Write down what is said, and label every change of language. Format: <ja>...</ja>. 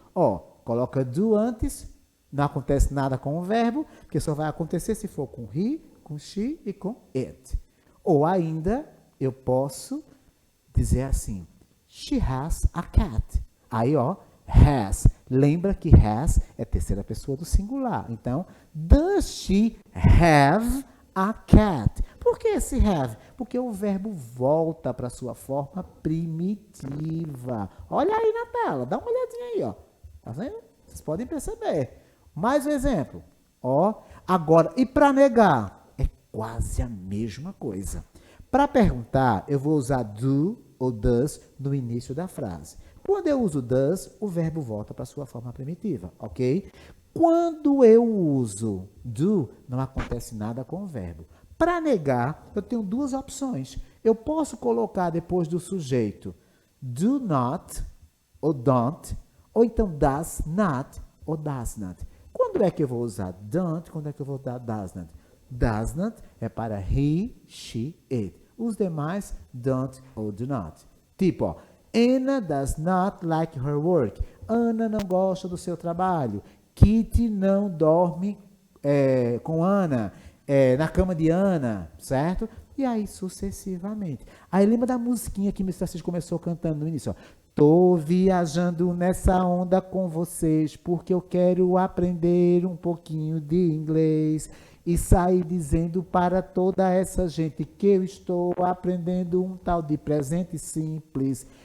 <pt>Ó, coloca do antes, não acontece nada com o verbo, porque só vai acontecer se for com he, com she e com it. Ou ainda, eu posso dizer assim,</pt> <en>she has a cat.</en> <pt>Aí, ó, has. Lembra que has é terceira pessoa do singular.</pt> <en>Então, does she have a cat?</en> <pt>Por que esse have? Porque o verbo volta para sua forma primitiva. Olha aí na tela, dá uma olhadinha aí, ó. Tá vendo? Vocês podem perceber. Mais um exemplo. Ó, agora, e para negar? É quase a mesma coisa. Para perguntar, eu vou usar do ou does no início da frase. Quando eu uso does, o verbo volta para sua forma primitiva, ok? Quando eu uso do, não acontece nada com o verbo. Para negar, eu tenho duas opções. Eu posso colocar depois do sujeito do not ou don't, ou então does not ou does not. Quando é que eu vou usar don't? Quando é que eu vou usar does not? Does not é para he, she, it. Os demais, don't ou do not.</pt> <en>Tipo, ó, Anna does not like her work.</en> <pt>Ana não gosta do seu trabalho. Kitty não dorme com Ana, na cama de Ana, certo? E aí sucessivamente. Aí lembra da musiquinha que Mr. Assis começou cantando no início, ó. Tô viajando nessa onda com vocês porque eu quero aprender um pouquinho de inglês e sair dizendo para toda essa gente que eu estou aprendendo um tal de presente simples.</pt>